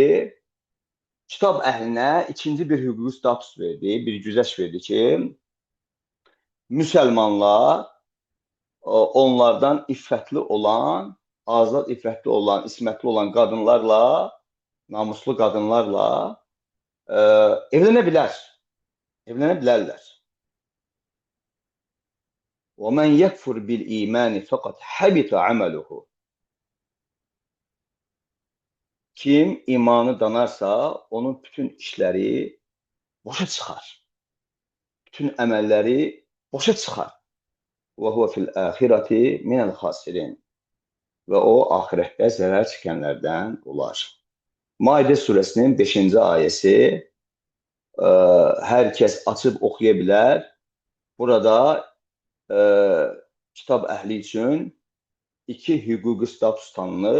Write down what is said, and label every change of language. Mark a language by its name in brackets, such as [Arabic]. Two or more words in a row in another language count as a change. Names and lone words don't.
[Azerbaijani] Kitab əhlinə ikinci bir hüquqi status verdi, bir güzəş verdi ki, müsəlmanlar onlardan iffətli olan, azad iffətli olan, ismətli olan qadınlarla, namuslu qadınlarla evlənə bilər. Evlənə bilərlər. [Arabic] وَمَنْ يَكْفُرْ بِالْإِيمَانِ فَقَدْ حَبِطَ عَمَلُهُ. [Azerbaijani] Kim imanı danarsa, onun bütün işləri boşa çıxar. Bütün əməlləri boşa çıxar. [Arabic] وَهُوَ فِي الْآخِرَةِ مِنَ الْخَاسِرِينَ. [Azerbaijani] Və o, ahirətdə zərər çəkənlərdən olar. Maidə surəsinin 5-ci ayəsi hər kəs açıb oxuya bilər. Burada kitab əhli üçün iki hüquqi status tanınır.